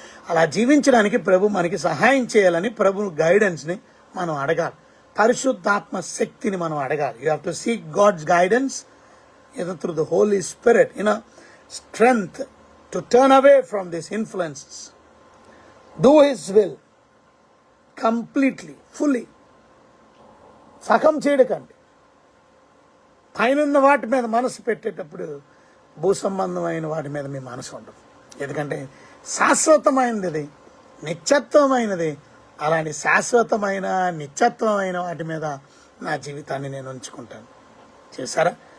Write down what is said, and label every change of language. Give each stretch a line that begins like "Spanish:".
Telugu: అలా జీవించడానికి ప్రభు మనకి సహాయం చేయాలని ప్రభు గైడెన్స్ని మనం అడగాలి, పరిశుద్ధాత్మ శక్తిని మనం అడగాలి.
English: You have to seek God's guidance through the holy spirit, strength to turn away from these influences. Do His will completely, fully.
Telugu: సగం చేయడకండి. పైనున్న వాటి మీద మనసు పెట్టేటప్పుడు భూ సంబంధమైన వాటి మీద మీ మనసు ఉండదు. ఎందుకంటే శాశ్వతమైనది, నిత్యత్వమైనది. అలాంటి శాశ్వతమైన నిత్యత్వమైన వాటి మీద నా జీవితాన్ని నేను ఉంచుకుంటాను. చేశారా?